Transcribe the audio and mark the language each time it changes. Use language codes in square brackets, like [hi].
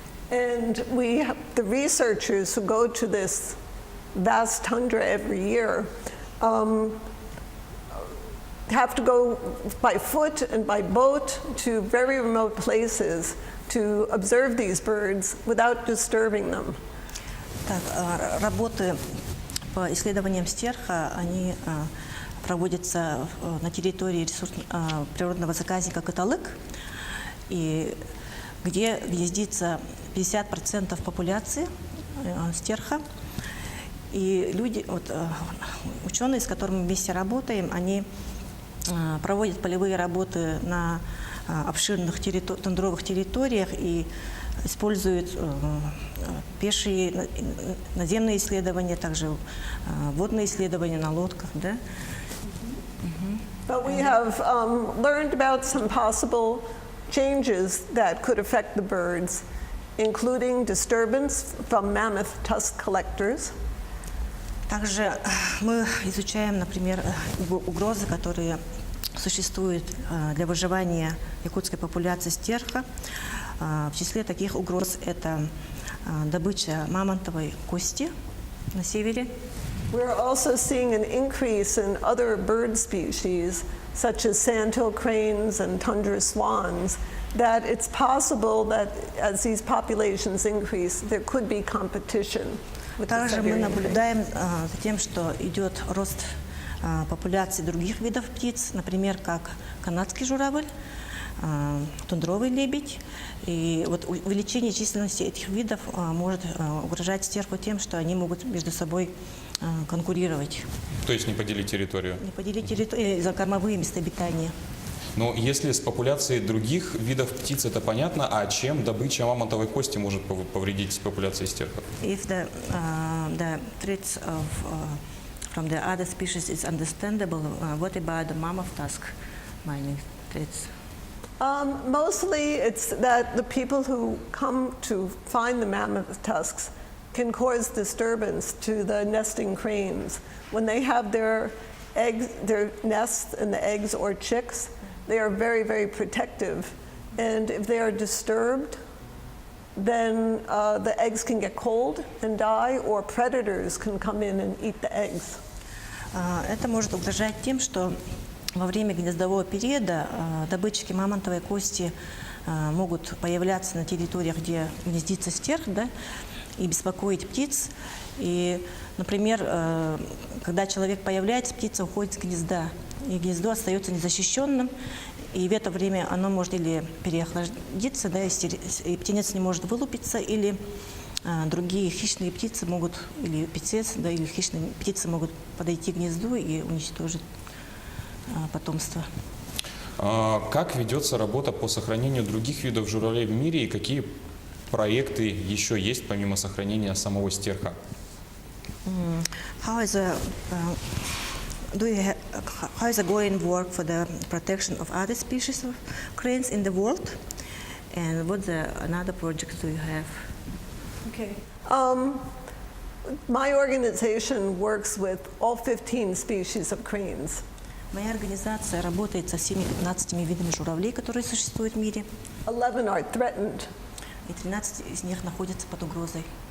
[en] And the researchers who go to this vast tundra every year have to go by foot and by boat to very remote places to observe these birds without disturbing them. [ru] Так, работы по исследованиям стерха, они проводятся на территории природного заказника Кыталык, и где гнездится 50% популяции стерха. И люди, вот, ученые, с которыми мы вместе работаем, они проводят полевые работы на обширных тундровых территориях и используют пешие наземные исследования, также водные исследования на лодках, да? [en] But we have learned about some possible changes that could affect the birds, including disturbance from mammoth tusk collectors. [ru] Также мы изучаем, например, угрозы, которые существуют для выживания якутской популяции стерха. В числе таких угроз это добыча мамонтовой кости на севере. [en] We're also seeing an increase in other bird species, such as sandhill cranes and tundra swans, that it's possible that as these populations increase, there could be competition. [ru] Также мы наблюдаем за тем, что идет рост популяции других видов птиц, например, как канадский журавль, тундровый лебедь. И вот увеличение численности этих видов может угрожать стерху тем, что они могут между собой конкурировать. То есть не поделить территорию? Не поделить территорию за кормовые места обитания. Но если с популяцией других видов птиц, это понятно, а чем добыча мамонтовой кости может повредить популяции стерхов? [en] If the threats from the other species is understandable, what about the mammoth tusk mining threats? Mostly it's that the people who come to find the mammoth tusks can cause disturbance to the nesting cranes. When they have their eggs, their nests and the eggs or chicks, they are very, very protective. And if they are disturbed, then the eggs can get cold and die, or predators can come in and eat the eggs. [ru] Это может угрожать тем, что во время гнездового периода добытчики мамонтовой кости могут появляться на территориях, где гнездится стерх, да, и беспокоить птиц. И, например, когда человек появляется, птица уходит с гнезда, и гнездо остается незащищенным, и в это время оно может или переохладиться, да, и птенец не может вылупиться, или другие хищные птицы могут, или птенец, да, или хищные птицы могут подойти к гнезду и уничтожить потомство. Как ведется работа по сохранению других видов журавлей в мире и какие проекты еще есть помимо сохранения самого стерха? [en] How is the going work for the protection of other species of cranes in the world? And what another projects do you have? Okay. My organization works with all 15 species of cranes. [ru] Моя организация работает со всеми 15 видами журавлей, которые существуют в мире, [en] 11 are threatened. [ru] и 13 из них находятся под угрозой.